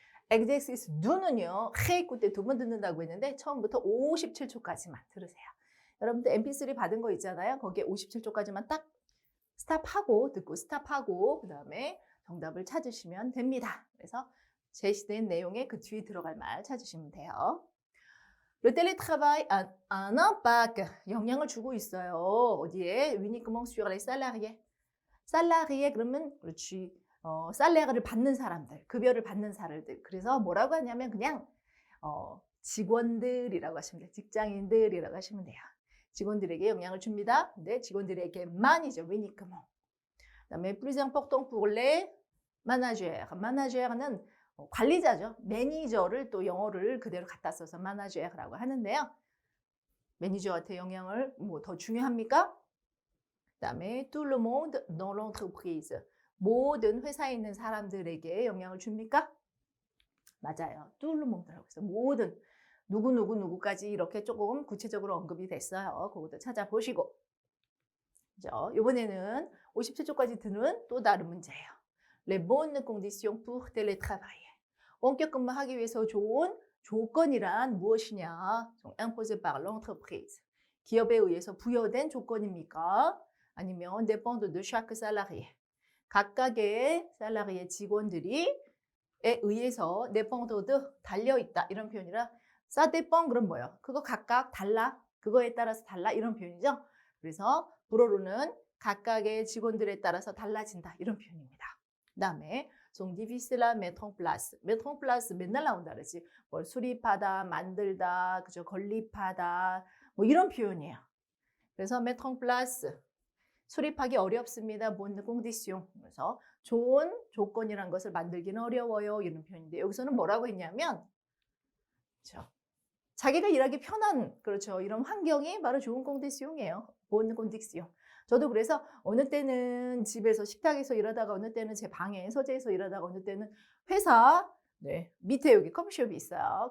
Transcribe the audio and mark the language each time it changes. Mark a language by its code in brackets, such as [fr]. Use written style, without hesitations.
[ko] exercice 2는요. réécoute 두 번 듣는다고 했는데 처음부터 57초까지만 들으세요. 여러분들 mp3 받은 거 있잖아요. 거기에 57초까지만 딱 스탑하고 듣고 스탑하고 그다음에 정답을 찾으시면 됩니다. 그래서 제시된 내용의 그 뒤에 들어갈 말 찾으시면 돼요. [fr] Le télétravail a un impact [ko] 영향을 주고 있어요. 어디에? [fr] uniquement sur les salariés. [ko] 살라리에 그러면 그렇지. 살레가를 받는 사람들, 급여를 받는 사람들. 그래서 뭐라고 하냐면 그냥 직원들이라고 하시면 돼요. 직장인들이라고 하시면 돼요. 직원들에게 영향을 줍니다. 근데 직원들에게만이죠. [fr] uniquement. [ko] 그다음에 [fr] plus important pour les managers. [ko] manager는 관리자죠. 매니저를 또 영어를 그대로 갖다 써서 manager라고 하는데요. 매니저한테 영향을 뭐 더 중요합니까? 그다음에 [fr] tout le monde dans l'entreprise. [ko] 모든 회사에 있는 사람들에게 영향을 줍니까? 맞아요. [fr] tout le monde [ko] 라고 해서 모든 누구까지 이렇게 조금 구체적으로 언급이 됐어요. 그것도 찾아보시고. 그죠? 이번에는 57초까지 드는 또 다른 문제예요. [fr] Les bonnes conditions pour télétravailler. [ko] 원격 근무하기 위해서 좋은 조건이란 무엇이냐? [fr] imposé par l'entreprise. [ko] 기업에 의해서 부여된 조건입니까? 아니면 [fr] dépend de chaque salarié. [ko] 각각의 살라리의 직원들이 에 의해서 [fr] dépend de [ko] 달려있다 이런 표현이라 [fr] ça dépend [ko] 그럼 뭐예요? 그거 각각 달라 그거에 따라서 달라 이런 표현이죠. 그래서 불어로는 각각의 직원들에 따라서 달라진다 이런 표현입니다. 그 다음에 [fr] sont difficiles à mettre en place. mettre en place [ko] 맨날 나온다 그러지. 뭘 수립하다, 만들다, 그죠? 건립하다 뭐 이런 표현이에요. 그래서 [fr] mettre en place [ko] 수립하기 어렵습니다. [fr] bonne condition. [ko] 그래서 좋은 조건이란 것을 만들기는 어려워요. 이런 표현인데 여기서는 뭐라고 했냐면 그렇죠. 자기가 일하기 편한 그렇죠. 이런 환경이 바로 좋은 콘디시옹이에요. [fr] bon condition. [ko] 저도 그래서 어느 때는 집에서 식탁에서 일하다가 어느 때는 제 방에 서재에서 일하다가 어느 때는 회사 네, 밑에 여기 커피숍이 있어요.